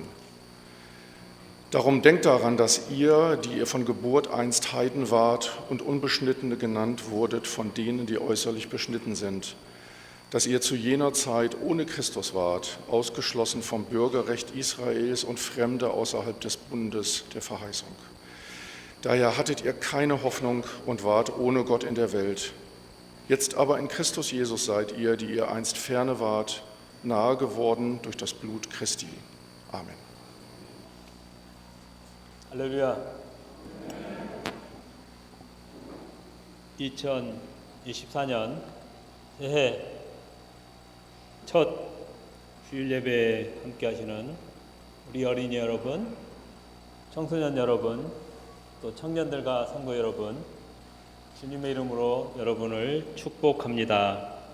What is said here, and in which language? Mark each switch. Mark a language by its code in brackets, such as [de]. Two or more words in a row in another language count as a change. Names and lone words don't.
[de] Darum denkt daran, dass ihr, die ihr von Geburt einst Heiden wart und Unbeschnittene genannt wurdet von denen, die äußerlich beschnitten sind, dass ihr zu jener Zeit ohne Christus wart, ausgeschlossen vom Bürgerrecht Israels und Fremde außerhalb des Bundes der Verheißung. Daher hattet ihr keine Hoffnung und wart ohne Gott in der Welt. Jetzt aber in Christus Jesus seid ihr, die ihr einst ferne wart, nahe geworden durch das Blut Christi. Amen. [ko] 할렐루야. 2024년 새해 첫 주일 예배에 함께 하시는 우리 어린이 여러분, 청소년 여러분, 또 청년들과 성도 여러분, 주님의 이름으로 여러분을 축복합니다.